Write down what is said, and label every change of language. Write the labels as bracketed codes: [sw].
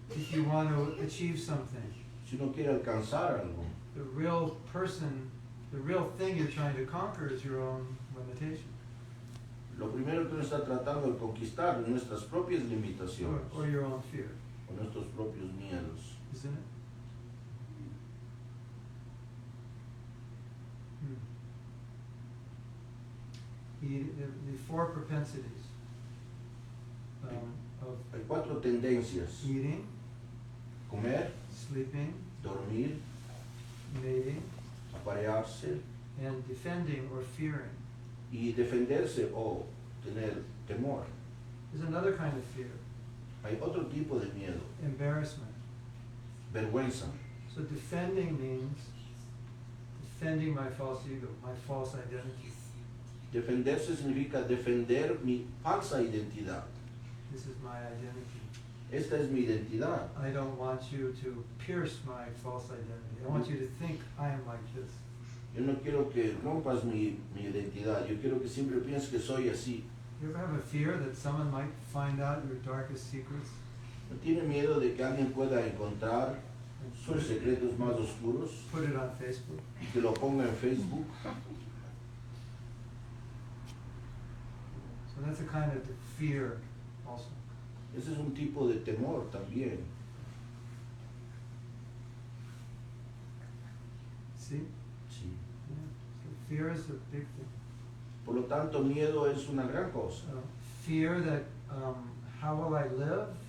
[en] If you want to achieve something, [es] Si uno quiere alcanzar algo, [en] the real person, the real thing you're trying to conquer is your own limitation [es] lo primero que uno está tratando de conquistar es nuestras propias limitaciones [en] or your own fear, [es] o nuestros propios miedos. [en] isn't it? The four propensities of [es] Hay 4 tendencias: [en] eating, [es] comer, [en] sleeping, [es] dormir, [en] mating, [es] aparearse [en] and defending or fearing. [es] y defenderse o tener temor. [en] There's another kind of fear, [es] Hay otro tipo de miedo, [en] embarrassment. [es] vergüenza. [en] So defending means defending my false ego, my false identity. [es] Defenderse significa defender mi falsa identidad. [en] This is my identity. [es] Esta es mi identidad. [en] I don't want you to pierce my false identity. I want you to think I am like this. [es] Yo no quiero que rompas mi identidad. Yo quiero que siempre pienses que soy así. [en] You ever have a fear that someone might find out your darkest secrets? [es] ¿No tiene miedo de que alguien pueda encontrar sus secretos más oscuros [en] Put it on Facebook. [es] y que lo ponga en Facebook? [en] So that's a kind of fear also. [es] Ese es un tipo de temor también. [en] See? [es] Sí. [en] Yeah. So fear is a big thing. [es] Por lo tanto, miedo es una gran cosa. [en] Fear that how will I live?